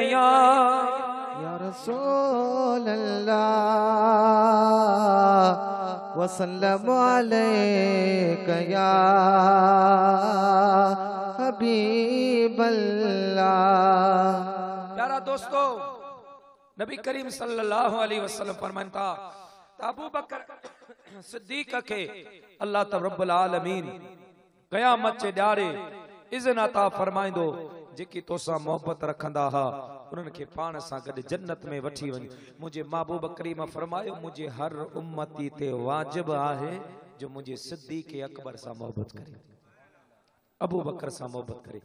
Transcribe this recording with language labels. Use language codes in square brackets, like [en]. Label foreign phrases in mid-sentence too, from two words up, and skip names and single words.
[ar] يا رسول الله وسلم عليك يا حبيب الله. [sd] प्यारा दोस्तों नबी करीम [ar] صلى الله عليه وسلم [sd] फरमाता अबू बकर सिद्दीक के [ar] الله رب العالمين [sd] क़यामत जे ॾियारे इज़्न अता फरमाइंदो जेकी तोसां मोहब्बत रखंदा हा उन्हनि खे पाण सां गॾु जन्नत में वठी वञ। मुंहिंजे महबूब करीम फरमायो मुंहिंजे हर उम्मती ते वाजिब आहे जो मुंहिंजे सिद्दीक अकबर सां मोहब्बत करे, अबू बकर सां मोहब्बत करे।